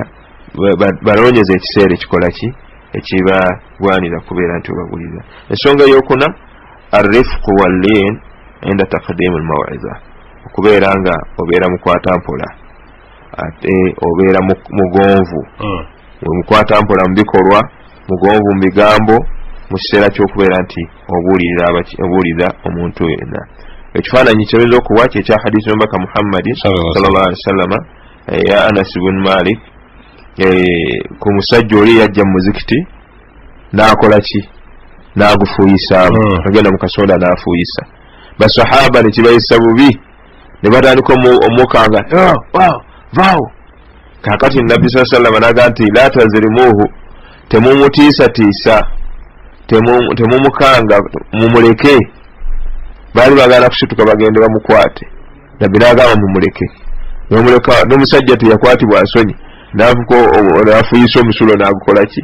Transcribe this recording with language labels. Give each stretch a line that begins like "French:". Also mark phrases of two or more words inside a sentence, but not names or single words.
Ganda: balonyeza ekiseera ekikola ki ekibagwanira kubeera nti obabuulirira ensonga eyokuna
Arabic: الرفق واللين عند تقديم الموعظة
Ganda: okubeera nga obeera mukwata mpola ate obeera mugonvu mukwata mpola mu bikolwa mugonvu mu bigambo mu kiseera ky'okubeera nti obuulirira omuntu yenna ekifaananyi kyoyinza okuwa kyekya hadisi y'omubaka Muhammadin
Arabic: صلى الله عليه وسلم
Ganda: ya Anas ibn Malik ku musajja oli yajja mu muzikiti n'akola ki n'agufuuyisaamu agenda mu kasoda n'afuuyisa basahaba ne kibayisa bubi ne batandika omukanga vaawo kakati nabbi
Arabic: صلى الله عليه وسلم
Ganda: n'aga nti
Arabic: لا تزرموه
Ganda: temumutiisatiisa temumukanga mumuleke baali bagala kusituka bagende bamukwate nabbi n'agamba mumuleke n'omusajja teyakwatibwa nsonyi n'afuuyisa omusulo n'agukola ki